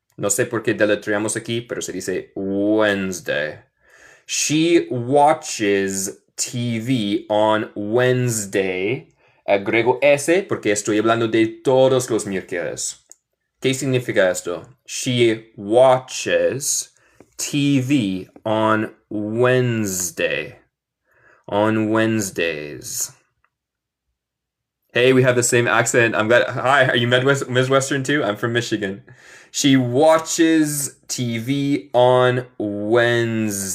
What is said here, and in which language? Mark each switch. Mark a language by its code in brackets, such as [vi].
[es] No sé por qué deletreamos aquí, pero se dice Wednesday. [en] She watches TV on Wednesday. [es] Agrego S porque estoy hablando de todos los miércoles. ¿Qué significa esto? [en] She watches TV on Wednesday. On Wednesdays. Hey, we have the same accent. I'm glad. Hi, are you Midwestern too? I'm from Michigan. She watches TV on Wednesdays.